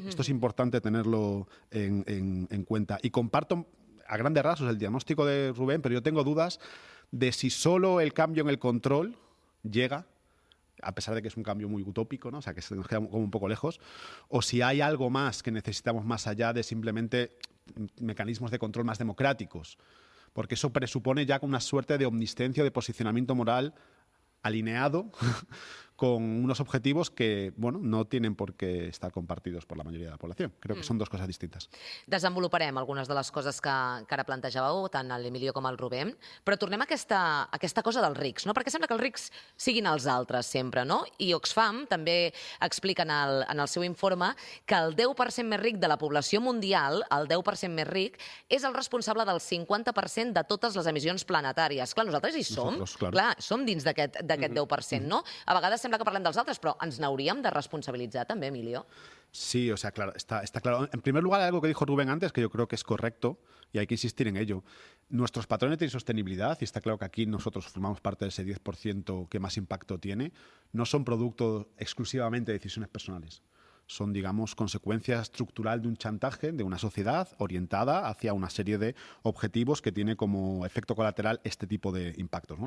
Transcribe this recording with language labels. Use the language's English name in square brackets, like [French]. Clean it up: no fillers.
[Spanish] Esto es importante tenerlo en cuenta. Y comparto a grandes rasgos el diagnóstico de Rubén, pero yo tengo dudas de si solo el cambio en el control llega, a pesar de que es un cambio muy utópico, ¿no? O sea, que se nos queda como un poco lejos, o si hay algo más que necesitamos más allá de simplemente mecanismos de control más democráticos. Porque eso presupone ya una suerte de omnisciencia, de posicionamiento moral alineado con unos objetivos que, bueno, no tienen por què estar compartidos por la mayoría de la población. Creo que [Catalan] són dues coses distintes. Desenvoluparem algunes de les coses que ara plantejàveu, tant l'Emilio com el Rubén, però tornem a aquesta cosa dels rics, no? Perquè sembla que els rics siguin els altres sempre, no? I Oxfam també explica en el seu informe que el 10% més ric de la població mundial, el 10% més ric, és el responsable del 50% de totes les emissions planetàries. Clar, nosaltres hi som. Clar, som dins d'aquest 10%, no? A vegades sembla que parlem dels altres, però ens n'hauríem de responsabilitzar també, Emilio. [Spanish] Sí, o sea, claro, está claro. En primer lugar, algo que dijo Rubén antes, que yo creo que es correcto y hay que insistir en ello. Nuestros patrones de sostenibilidad, y está claro que aquí nosotros formamos parte de ese 10% que más impacto tiene, no son producto exclusivamente de decisiones personales. Son, digamos, consecuencia estructural de un chantaje de una sociedad orientada hacia una serie de objetivos que tiene como efecto colateral este tipo de impactos, ¿no?